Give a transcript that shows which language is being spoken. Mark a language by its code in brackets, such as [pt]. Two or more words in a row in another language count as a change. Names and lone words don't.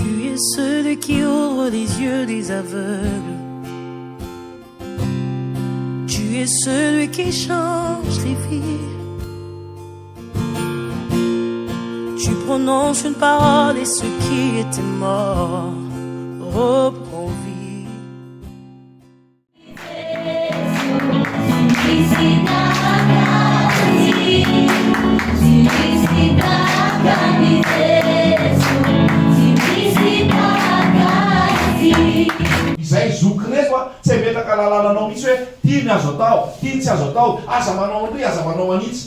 [fr] es celui qui ouvre les yeux des aveugles. Tu es celui qui change les vies. Tu prononces une parole et ceux qui étaient morts reprend vie. [mg] Izay zokiny eto a tsy metaka lalananao mihitsy hoe ty ny azo atao, ty tsy azo atao, aza manao an'ry, aza manao anitsy.